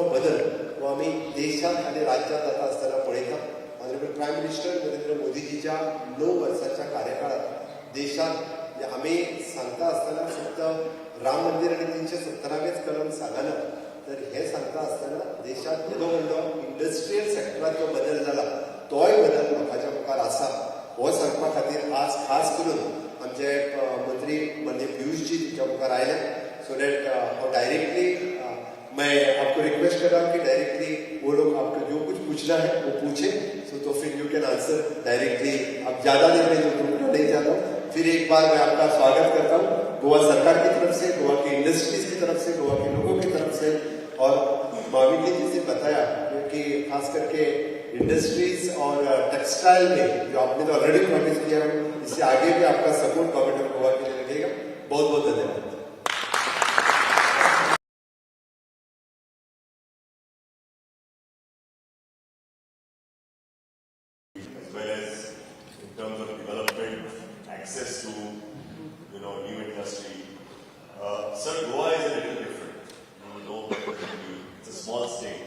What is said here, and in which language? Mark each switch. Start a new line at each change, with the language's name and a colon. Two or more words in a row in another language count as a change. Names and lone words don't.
Konkani: बदल हो आमी देशांत आनी राज्यांत जाता आसतना पळयता
English: honourable prime minister
Konkani: नरेंद्र मोदीजीच्या 9 वर्साच्या कार्यकाळात देशांत आमी सांगता आसतना फक्त राम मंदिर आनी 317वेच कलम सांगना तर हे सांगता आसतना देशांत येदो व्हडलो इंडस्ट्रियल सेक्टरांत जो बदल जाला तोय बदल लोकांच्या मुखार आसा हो सांगपा खातीर आज खास करून आमचे मंत्री म्हणजे पियुषजी तुमच्या मुखार आयले सो डेट हांव डायरेक्टली
Hindi: मैं आपको रिक्वेस्ट कर रहा हूँ कि डायरेक्टली वो लोग आपको जो कुछ पूछना है वो पूछे सो तो फिर
English: you can answer directly
Hindi: अब ज्यादा देर में जो रुकना नहीं चाहता हूँ फिर एक बार मैं आपका स्वागत करता हूँ गोवा सरकार की तरफ से गोवा की इंडस्ट्रीज की तरफ से गोवा के लोगों की तरफ से और माविनी जी से बताया कि खास करके इंडस्ट्रीज और टेक्सटाइल में जो आपने तो
English: already promise
Hindi: किया इससे आगे भी आपका सपोर्ट
English: government of Goa
Hindi: के लिए लगेगा बहुत बहुत धन्यवाद
English: terms of development, access to, new industry. Sir, Goa is a little different. You know, it's a small state.